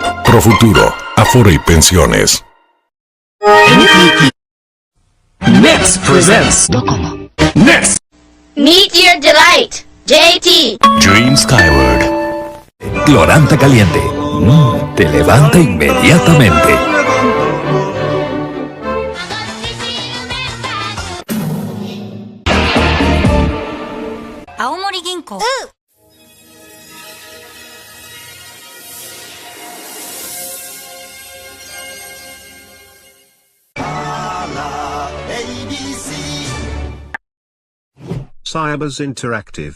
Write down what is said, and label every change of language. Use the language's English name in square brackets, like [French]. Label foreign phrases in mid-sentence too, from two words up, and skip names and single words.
[Spanish] Profuturo, Afore y Pensiones. [English] Next presents Docomo. Next. Meet your delight, JT. Dream Skyward. [Spanish] Clorante caliente. Te levanta inmediatamente. Aomori Ginko. Cybers Interactive.